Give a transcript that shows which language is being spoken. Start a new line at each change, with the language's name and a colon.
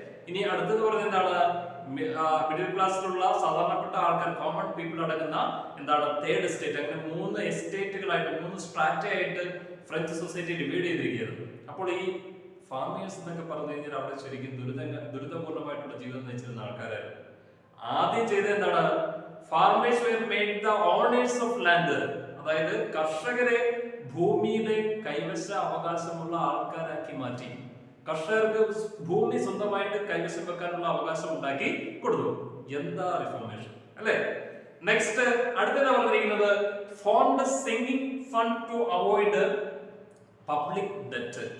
Malayalam: ഇനി അടുത്തത് പറയുന്നത് എന്താണ്? മിഡിൽ ക്ലാസ്സിലുള്ള സാധാരണപ്പെട്ട ആൾക്കാർ,
English: common people
Malayalam: അടങ്ങുന്ന എന്താണ് തേർഡ് സ്റ്റേറ്റ്. അങ്ങനെ 3 എസ്റ്റേറ്റുകളായിട്ട് 3 സ്ട്രാറ്റയായിട്ട് ഫ്രഞ്ച് സൊസൈറ്റി ഡിവൈഡ് ചെയ്തിരിക്കുകയാണ്. അപ്പോൾ ഈ ഫാമേഴ്സ് എന്നൊക്കെ പറഞ്ഞു കഴിഞ്ഞാൽ അവിടെ ശരിക്കും ദുരിതപൂർണമായിട്ടുള്ള ജീവിതം നയിച്ചിരുന്ന ആൾക്കാരായിരുന്നു. ആദ്യം ചെയ്തത് എന്താണ്?
English: Farmers were made the owners of land.
Malayalam: അതായത് കർഷകരെ ഭൂമിയിലെ കൈവശ അവകാശമുള്ള ആൾക്കാരാക്കി മാറ്റി. കർഷകർക്ക് ഭൂമി സ്വന്തമായിട്ട് കൈവശം വെക്കാനുള്ള അവകാശം ഉണ്ടാക്കി കൊടുത്തു. എന്താ റിഫോർമേഷൻ അല്ലേ? നെക്സ്റ്റ് അടുത്തത് പറഞ്ഞിരിക്കുന്നത്
English: Font sinking fund to avoid public debt.